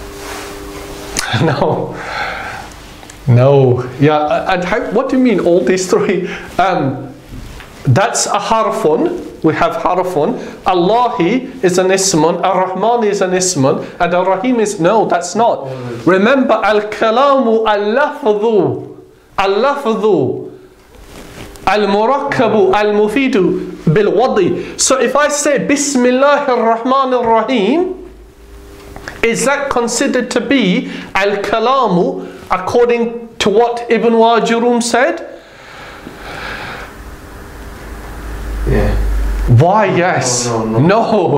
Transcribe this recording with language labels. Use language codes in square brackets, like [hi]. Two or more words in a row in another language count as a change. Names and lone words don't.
[en] No. No. Yeah. And what do you mean all these 3? That's a harfun. We have harfun. Allahi is an ismun. Ar-Rahman is an ismun. And Ar-Rahim is... No, that's not. Remember, [ar] الكلام اللفظ. اللفظ. المركب المفيد بالوضع. [en] So if I say [ar] بسم الله الرحمن الرحيم, [en] is that considered to be al-kalamu according to what Ibn Wajurum said? Yeah. Why yes? No.